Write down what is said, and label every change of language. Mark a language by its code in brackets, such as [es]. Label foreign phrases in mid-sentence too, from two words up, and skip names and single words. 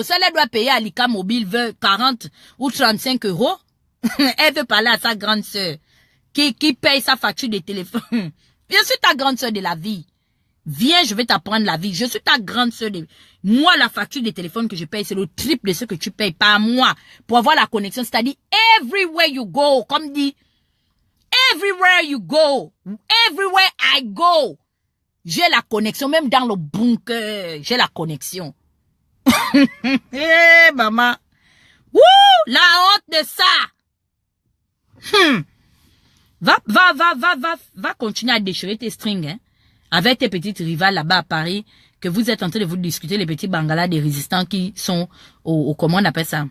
[fr] Ça là doit payer à l'ICA mobile 40 ou 35 €. Elle veut parler à sa grande sœur, qui paye sa facture de téléphone. Je suis ta grande sœur de la vie. Viens, je vais t'apprendre la vie. Je suis ta grande sœur. Moi, la facture de téléphone que je paye, c'est le triple de ce que tu payes par mois pour avoir la connexion. C'est-à-dire, [en] everywhere you go, [fr] comme dit, [en] everywhere you go, everywhere I go, [fr] j'ai la connexion. Même dans le bunker, j'ai la connexion. Eh, maman. Wouh, la honte de ça. Va continuer à déchirer tes strings, hein. Avec tes petites rivales là-bas à Paris, que vous êtes en train de vous discuter, les petits bangalas des résistants qui sont comment on appelle ça?